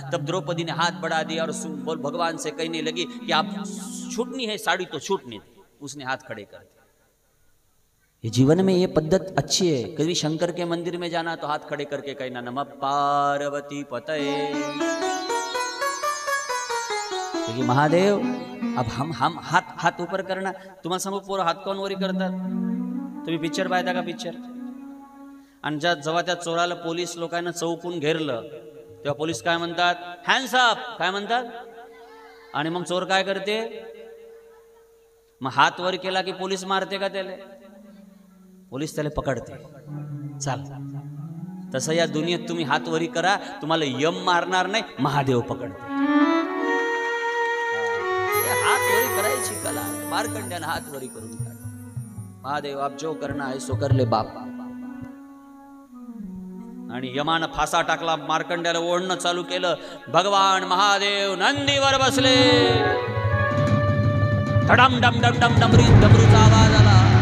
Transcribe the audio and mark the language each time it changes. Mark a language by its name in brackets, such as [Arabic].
[Hindi] तब द्रौपदी ने हाथ बढ़ा दिया और बोल भगवान से कहने लगी कि आप छूटनी है साड़ी तो छूटने दी. उसने हाथ खड़े कर दिए. ये जीवन में ये पद्धत अच्छी है. कभी शंकर के मंदिर में जाना तो हाथ खड़े करके कहना [Sanskrit] नमः पार्वती पतये. [Hindi] क्योंकि महादेव अब हम हाथ ऊपर करना. [Marathi] तुम्हाला सांगू पोरं हात कोण वरी करतात? तुम्ही पिक्चर पाहिता का? पिक्चर. आणि जेव्हा त्या चोराला पोलीस लोकांना चौकून घेरलं तेव्हा पोलीस काय म्हणतात? [English] Hands up. [Marathi] काय म्हणतात? आणि मग चोर काय करते? मग हात वर केला की पोलीस मारते का त्याला? पोलीस त्याला पकडते. चाल, तसं या दुनियेत तुम्ही हात वरी करा, तुम्हाला यम मारणार नाही, महादेव पकडते. हात वरी करायची कला मार्कंड्याने हात वरी करून काढ. [Hindi] महादेव आप जो करना है सो कर ले बाप. [Marathi] आणि यमानं फासा टाकला, मार्कंड्याला ओढणं चालू केलं. भगवान महादेव नंदीवर बसले. डम डम डम डम डमरूचा आवाज आला.